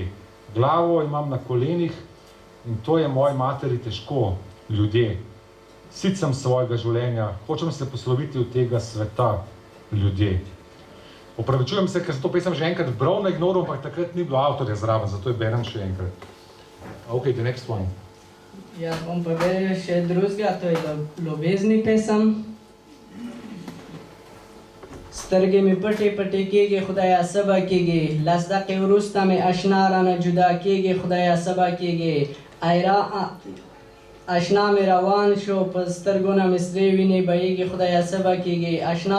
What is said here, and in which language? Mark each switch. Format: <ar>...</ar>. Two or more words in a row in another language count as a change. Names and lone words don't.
<sl>Glavo imam na kolenih in to je moji materi težko ljudje. Sit sem svojega življenja, hočem se posloviti od tega sveta ljudje. Opravičujem se, ker sem to pesem že enkrat bral na Ignoru, ampak takrat ni bilo avtorja zraven, zato je berem še enkrat.</sl> <en>Ok, the next one.</en> <sl>Ja, bom povedal še drugega, to je ljubezni pesem.</sl> <ps>سترګې مې پټې پټې کېږي خدایه سبا کېږي لس دقیقې وروسته مې اشنا رانه جدا کېږي خدایه سبا کېږي اشنا مې روان شو په سترګو نه مې سرې وینې بهیږي خدایه سبا کېږي اشنا</ps>